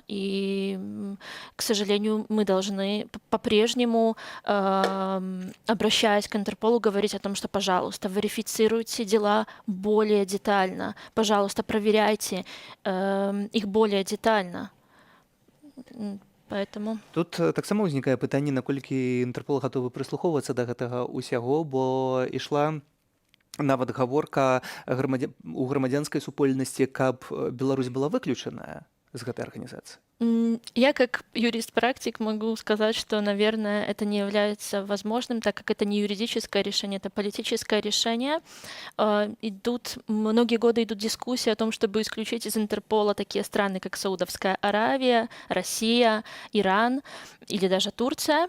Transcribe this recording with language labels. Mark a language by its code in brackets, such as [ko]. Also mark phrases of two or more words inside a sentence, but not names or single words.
[ru] И, к сожалению, мы должны по-прежнему, обращаясь к Интерполу, говорить о том, что, пожалуйста, верифицируйте дела более детально. Пожалуйста, проверяйте их более детально. Поэтому [be] Тут таксама ўзнікае пытанне, наколькі Інтэрпол гатовы прыслухоўвацца да гэтага ўсяго, бо ішла нават гаворка у грамадзянскай супольнасці, каб Беларусь была выключаная з гэтай арганізацыі. [ru] я как юрист-практик могу сказать, что, наверное, это не является возможным, так как это не юридическое решение, это политическое решение. Многие годы идут дискуссии о том, чтобы исключить из Интерпола такие страны, как Саудовская Аравия, Россия, Иран или даже Турция.